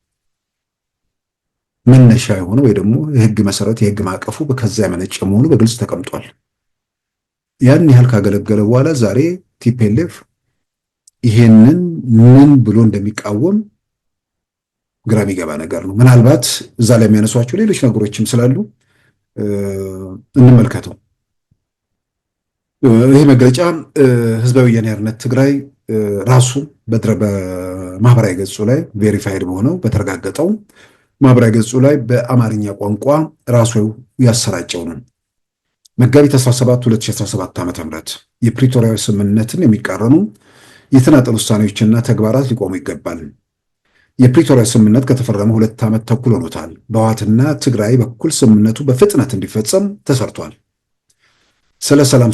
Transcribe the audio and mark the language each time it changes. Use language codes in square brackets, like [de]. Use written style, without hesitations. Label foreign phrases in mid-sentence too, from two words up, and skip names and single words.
[am] መነሻ የሆነ ወይ ደግሞ የህግ መሰረት የህግ ማዕቀፉ ከዛ የመነጨ መሆኑ በግልጽ ተቀምጧል። ያን ያህል ካገለገለ በኋላ ዛሬ ቲፒኤልኤፍ ይሄንን ምን ብሎ እንደሚቃወም ግራ የሚገባ ነገር ነው። ምናልባት እዛ ላይ የሚያነሷቸው ሌሎች ነገሮችም ስላሉ እንመልከተው። ይህ መግለጫ ህዝባዊ ወያነ ሓርነት ትግራይ ራሱ በማህበራዊ ገጹ ላይ ቬሪፋይድ በሆነው በተረጋገጠው ማህበራዊ ገጹ ላይ በአማርኛ ቋንቋ ራሱ ያሰራጨው ነው። መጋቢት 17 2017 ዓ.ም የፕሪቶሪያ ስምምነትን የሚቃረኑ የተናጠል ውሳኔዎችና ተግባራት ሊቆሙ ይገባል። የፕሪቶሪያ ስምምነት ከተፈረመ 2 ዓመት ተኩል ሆኖታል። በህወሓትና ትግራይ በኩል ስምምነቱ በፍጥነት እንዲፈጸም ተሰርቷል። ስለ ሰላም